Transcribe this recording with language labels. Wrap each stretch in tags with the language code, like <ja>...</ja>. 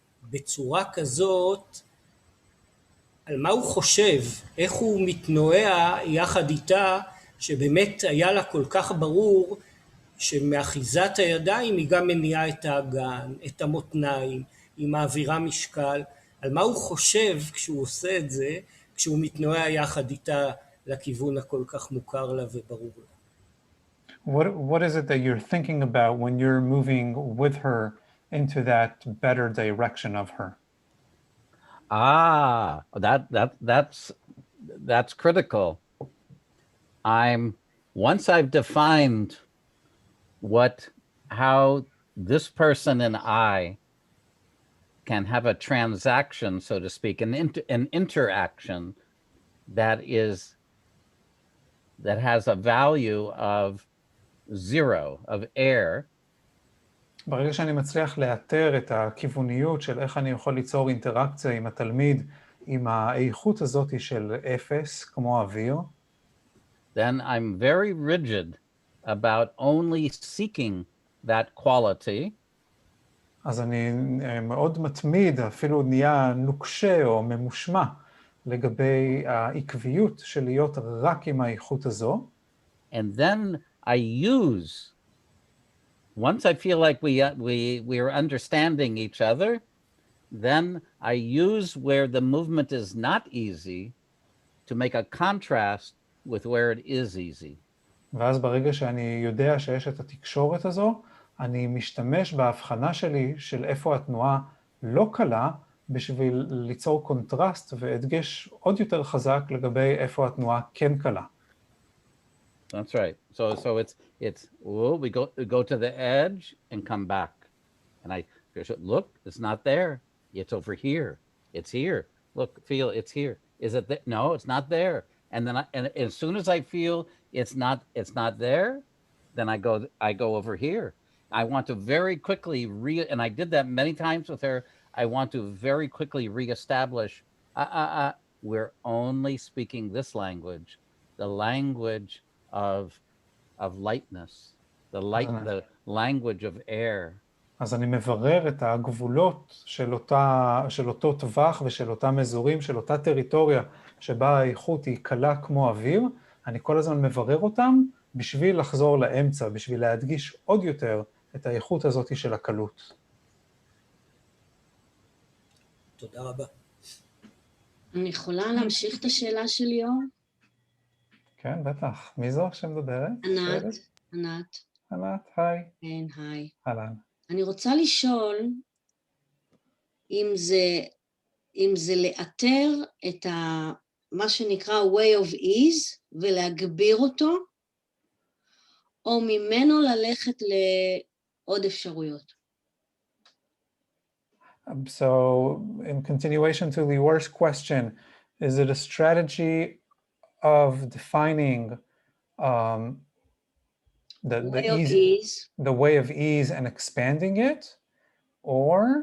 <he>בצורה כזאת, על מה הוא חושב, איך הוא מתנועע יחד איתה, שבאמת היה לה כל כך ברור שמאחיזת הידיים היא גם מניעה את האגן, את המותניים, היא מעבירה משקל, על מה הוא חושב כשהוא עושה את זה, כשהוא מתנועע יחד איתה לכיוון הכל כך מוכר לה וברור לה.</he> <en>What is it that you're thinking about when you're moving with her into that better direction of her? That's critical. Once I've defined how this person and I can have a transaction, so to speak, an interaction that has a value of 0, of air.</en> <he>ברגע שאני מצליח לאתר את הכיווניות של איך אני יכול ליצור אינטראקציה עם התלמיד, עם האיכות הזאת של 0, כמו אוויר,</he> <en>then I'm very rigid about only seeking that quality.</en> <he>אז אני מאוד מתמיד, אפילו נהיה נוקשה או ממושמע, לגבי העקביות של להיות רק עם האיכות הזו.</he> <en>And then I use, once I feel like we are understanding each other, then I use where the movement is not easy to make a contrast with where it is easy. ואז ברגע שאני יודע שיש את התקשורת הזו, אני משתמש בהבחנה שלי של איפה התנועה לא קלה, בשביל ליצור קונטרסט והדגש עוד יותר חזק לגבי איפה התנועה כן קלה. That's right. So it's we go to the edge and come back. And I look, it's not there. It's over here. It's here. Look, feel, it's here. Is it there? No, it's not there. And then and as soon as I feel it's not there, then I go over here. I want to very quickly and I did that many times with her. I want to very quickly reestablish we're only speaking this language, the language of lightness, the language of air.</en> <he>אז אני מברר את הגבולות של אותו טווח ושל אותם אזורים, של אותה טריטוריה שבה האיכות היא קלה כמו אוויר, אני כל הזמן מברר אותם בשביל לחזור לאמצע, בשביל להדגיש עוד יותר את האיכות הזאת של הקלות. תודה רבה. אני יכולה להמשיך את השאלה של ליאור? כן, בטח. מי זו שמדברת? ענת. ענת, היי. כן, היי. אהלן. אני רוצה לשאול אם זה לאתר את מה שנקרא</he> <en>way of ease</en> <he>ולהגביר אותו, או ממנו ללכת לעוד אפשרויות.</he> <en>So, in continuation to Lior's question, is it a strategy of defining the way of ease and expanding it, or</en>